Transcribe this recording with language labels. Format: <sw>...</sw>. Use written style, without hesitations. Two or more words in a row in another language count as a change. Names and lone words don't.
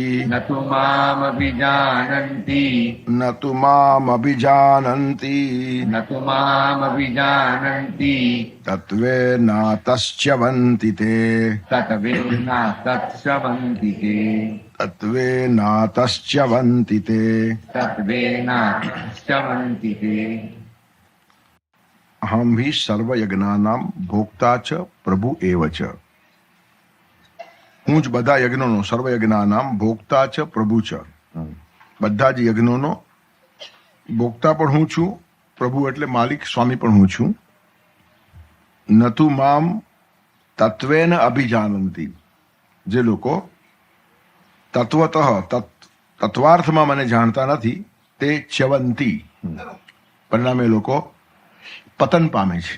<sa>तत्त्वेनातश्च्यवन्ति ते अहम ही सर्वयज्ञानां भोक्ता च प्रभु एव च</sa> <gu>હું જ બધા યજ્ઞોનો</gu> <sa>સર્વયજ્ઞાનામ ભોક્તા ચ પ્રભુ ચ</sa> <gu>બધા જ યજ્ઞોનો ભોક્તા પણ હું છું, પ્રભુ એટલે માલિક સ્વામી પણ હું છું.</gu> <sa>નતુ મામ તત્વેન અભિજાનંતી,</sa> <gu>જે લોકો તત્વાર્થમાં મને જાણતા નથી તે ચ્યવંતી, પરિણામે લોકો પતન પામે છે.</gu>